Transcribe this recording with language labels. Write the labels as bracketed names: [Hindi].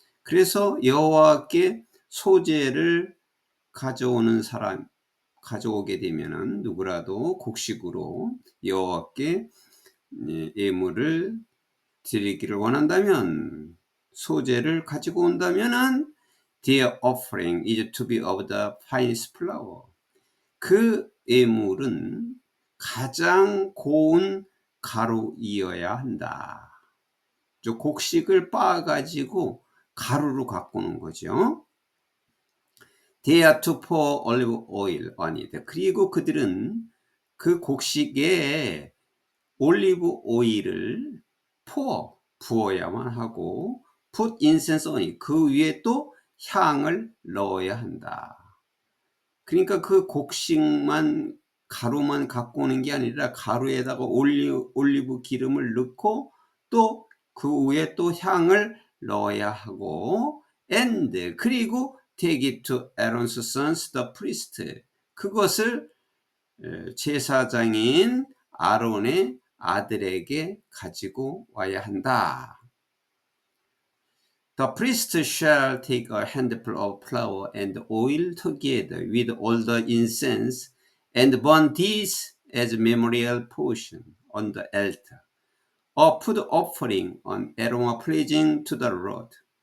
[Korean] 그래서 여호와께 소제를 가져오게 되면은 누구라도 곡식으로 여호와께 예물을 드리기를 원한다면, 소제를 가지고 온다면은 [English] their offering is to be of the finest flour. [Korean] 그 예물은 가장 고운 가루이어야 한다. 저 곡식을 빻아가지고 가루로 갖고 오는 거죠. [English] They are to pour olive oil on it. [Korean] 그리고 그들은 그 곡식에 올리브 오일을 부어야만 하고, [English] put incense on it. [Korean] 그 위에 또 향을 넣어야 한다. 그러니까 그 곡식만 가루만 갖고 오는 게 아니라 가루에다가 올리브 기름을 넣고 또 그 위에 또 향을 넣어야 하고, and 그리고 [English] take it to Aaron's sons the priest. [Korean] 그것을 제사장인 아론의 아들에게 가지고 와야 한다. [English] The priest shall take a handful of flour and oil together with all the incense and burn this as memorial portion on the altar, a food offering, an aroma pleasing to the Lord.